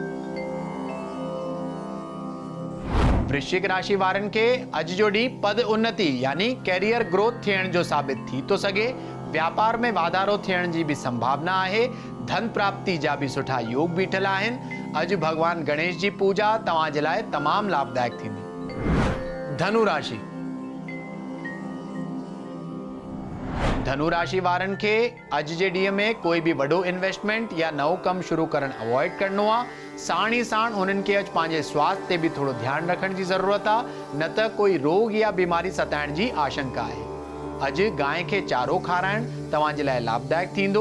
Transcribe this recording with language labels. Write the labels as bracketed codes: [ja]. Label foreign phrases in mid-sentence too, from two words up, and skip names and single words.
[sd] वृश्चिक राशि वारनि खे अॼु जो ॾींहुं पद उन्नति यानी [en] career growth [sd] थियण जो साबित थी थो सघे। व्यापार में वाधारो थियण जी बि संभावना आहे। धन प्राप्ति जा बि सुठा योग बीठल आहिनि। अॼु भगवान गणेश जी पूजा तव्हांजे लाइ तमामु लाभदायक थींदी। धनु राशि। धनु राशि वारनि खे अॼु जे ॾींहं में कोई बि वॾो इन्वेस्टमेंट या नओं कमु शुरू करणु अवॉइड करणो आहे। साण ई साण हुननि खे अॼु पंहिंजे स्वास्थ्य ते बि थोरो ध्यानु रखण जी ज़रूरत आहे, न त कोई रोग या बीमारी सताइण जी आशंका आहे। अॼु गांइ खे चारो खाराइणु तव्हांजे लाइ लाभदायक थींदो।